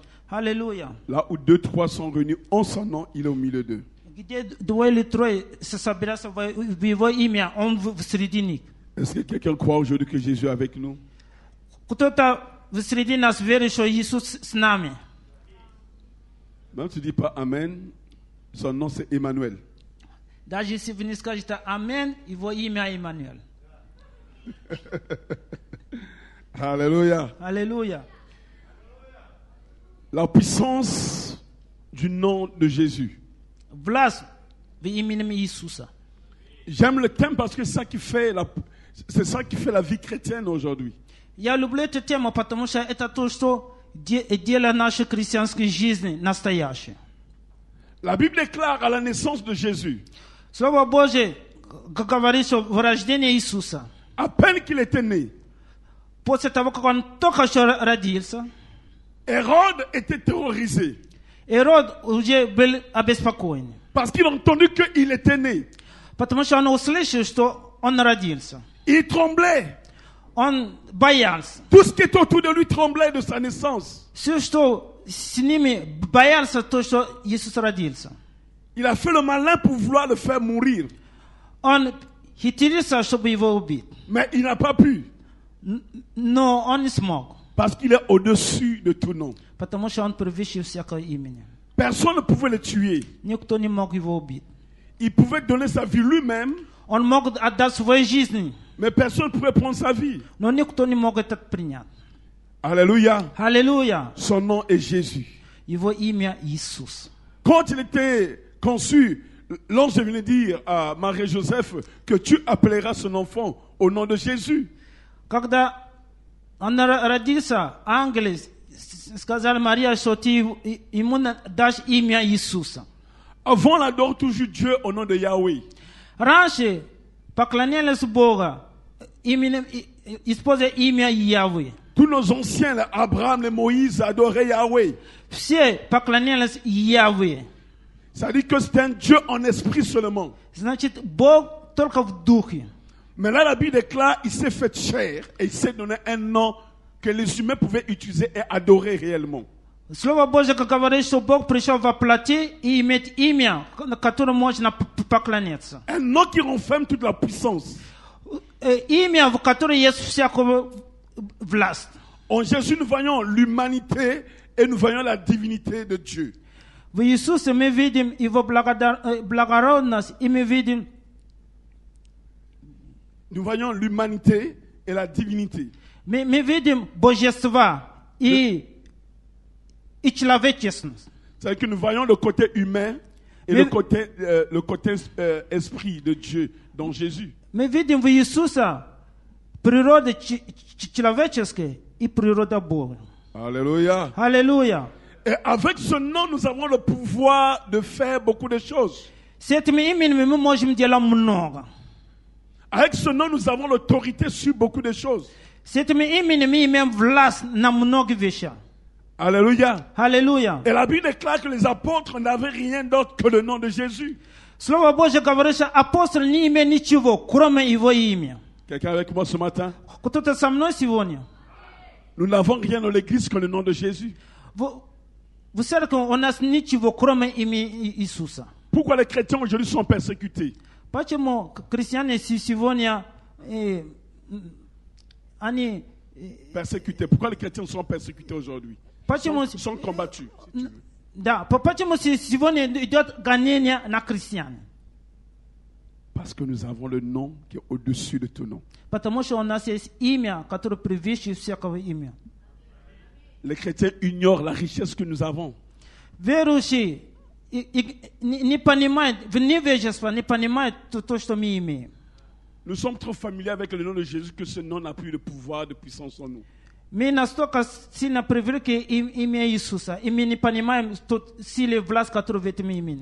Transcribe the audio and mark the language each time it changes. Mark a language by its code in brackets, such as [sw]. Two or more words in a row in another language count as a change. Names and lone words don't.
[fr] Alléluia. Là où 2, 3 sont réunis en son nom, il est au milieu d'eux. [ru] Где двое или трое собираются в Его имя, Он в середине. [fr] Est-ce que quelqu'un croit aujourd'hui que Jésus est avec nous? [ru] Кто-то в среди нас верит, что Иисус с нами. [fr] Même si tu ne dis pas Amen, son nom c'est Emmanuel. [ru] Даже если вы не скажете Амен, Его имя Иммануэль. [fr] Alléluia. [ru] Аллилуйя. [fr] La puissance du nom de Jésus. [ru] Власть в имени Иисуса. [fr] J'aime le thème parce que c'est c'est ça qui fait la vie chrétienne aujourd'hui. [ru] Я люблю эту тему, потому что это то, что делает нашей христианской жизни настоящей. [fr] La Bible déclare à la naissance de Jésus, [ru] Слово Божье говорит, что в рождении Иисуса, [fr] à peine qu'il était né, [ru] после того, как он только что родился, [fr] Hérode était terrorisé [ru] Ирод уже был обеспокоен. [fr] parce qu'il a entendu qu'il était né. [ru] Потому что он услышал, что он родился. [fr] Il tremblait. [ru] Он боялся. [fr] Tout ce qui est autour de lui tremblait de sa naissance. [ru] Все, что с ними боялся, то, что Иисус родился. [fr] Il a fait le malin pour vouloir le faire mourir. [ru] Он хитрился, чтобы его убить. [fr] Mais il n'a pas pu. [ru] Но он не смог. [fr] Parce qu'il est au-dessus de tout nom. [ru] Потому что он превыше всякого имени. [fr] Personne ne pouvait le tuer. [ru] Никто не мог его убить. [fr] Il pouvait donner sa vie lui-même, [ru] Он мог отдать свою жизнь, [fr] mais personne ne pouvait prendre sa vie. [ru] но никто не мог это принять. [fr] Alléluia. [ru] Аллилуйя. [fr] Son nom est Jésus. [ru] Его имя Иисус. [fr] Quand il était conçu, l'ange est venu dire à Marie-Joseph que tu appelleras son enfant au nom de Jésus. [ru] Когда он родился, ангелы сказали Мария, что ты ему дашь имя Иисуса. [fr] Avant, on adore toujours Dieu au nom de Yahweh. [ru] Раньше поклонялись Богу, используя имя Яхве. [fr] Tous nos anciens, les Abraham, les Moïse, adoraient Yahweh. [ru] Все поклонялись Яхве. [fr] Ça dit que c'est un Dieu en esprit seulement. [ru] Значит, Бог только в духе. [fr] Mais là, la Bible déclare, il s'est fait chair et il s'est donné un nom que les humains pouvaient utiliser et adorer réellement. [ru] Слово Божье говорит, что Бог пришел во плоти и имеет имя, которому можно поклоняться. [fr] Un nom qui renferme toute la puissance. [ru] Имя, в котором есть всякая власть. [fr] En Jésus, nous voyons l'humanité et nous voyons la divinité de Dieu. [ru] В Иисусе мы видим Его благородность, и мы видим... [fr] Nous voyons l'humanité et la divinité. [ru] Мы видим божество и человечность. [fr] C'est-à-dire que nous voyons le côté humain et le côté esprit de Dieu dans Jésus. [ru] Мы видим в Иисусе природу человеческую и природу Бога. [fr] Alléluia. [ru] Аллилуйя. [fr] Et avec ce nom, nous avons le pouvoir de faire beaucoup de choses. [ru] С этим именем мы можем делать много. [fr] Avec ce nom, nous avons l'autorité sur beaucoup de choses. [ru] С этим именем мы имеем власть на много вещей. [fr] Alléluia. [ru] Аллилуйя. [fr] Et la Bible déclare que les apôtres n'avaient rien d'autre que le nom de Jésus. [ru] Слово Божье говорит, что апостол не имеет ничего, кроме его имя. [fr] Quelqu'un avec moi ce matin? [ru] Кто-то со мной сегодня? [fr] Nous n'avons rien dans l'église que le nom de Jésus. [ru] В церкви у нас ничего, кроме имени Иисуса. [fr] Pourquoi les chrétiens aujourd'hui sont persécutés? [ru] Почему христиане сегодня они [fr] Persécutés. Pourquoi les chrétiens sont persécutés aujourd'hui? [ru] Почему [fr] Sont combattus. Si tu veux. [ru] да, почему сегодня идет гонение на христиан? [fr] Parce que nous avons le nom qui est au-dessus de tout nom. [ru] Потому что у нас есть имя, которое превыше всякого имя. [fr] Les chrétiens ignorent la richesse que nous avons. [ru] Верующие не понимают, в невежестве не понимают то, что мы имеем. [fr] Nous sommes trop familiers avec le nom de Jésus que ce nom n'a plus de pouvoir, de puissance en nous. [ru] Мы настолько сильно привыкли имя Иисуса, и мы не понимаем силы и власть, которая в этом имени.